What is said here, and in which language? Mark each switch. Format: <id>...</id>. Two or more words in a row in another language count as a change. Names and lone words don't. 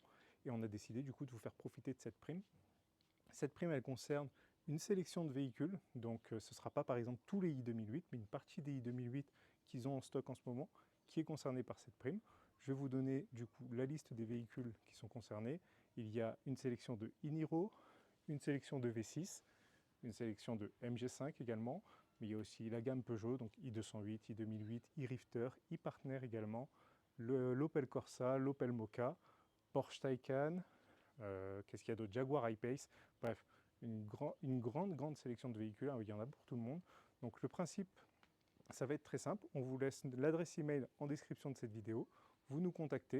<fr>Et on a décidé du coup de vous faire profiter de cette prime. Cette prime, elle concerne une sélection de véhicules, donc ce ne sera pas par exemple tous les i2008, mais une partie des i2008 qu'ils ont en stock en ce moment, qui est concernée par cette prime. Je vais vous donner du coup la liste des véhicules qui sont concernés. Il y a une sélection de i-Niro, une sélection de V6, une sélection de MG5 également, mais il y a aussi la gamme Peugeot, donc i208, i2008, i-Rifter, i-Partner également, l'Opel Corsa, l'Opel Mokka, Porsche Taycan, qu'est-ce qu'il y a d'autre? Jaguar I-Pace, bref, une grande sélection de véhicules, hein, il y en a pour tout le monde. Donc le principe, ça va être très simple, on vous laisse l'adresse email en description de cette vidéo, vous nous contactez.</fr>